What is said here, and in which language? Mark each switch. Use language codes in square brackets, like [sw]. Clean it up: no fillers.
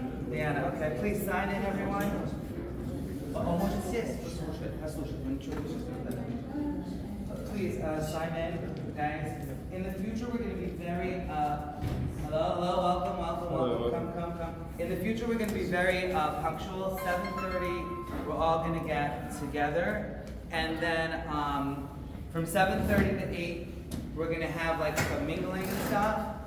[en] Diana, okay, please sign in everyone. [ru] Oh, может сесть, послушать, мы ничего не чувствуем. [en] Please sign in, guys. In the future, we're going to be very, hello, welcome, come. In the future, we're going to be very punctual. 7:30, we're all going to get together. And then from 7:30 to 8, we're going to have like some mingling and stuff.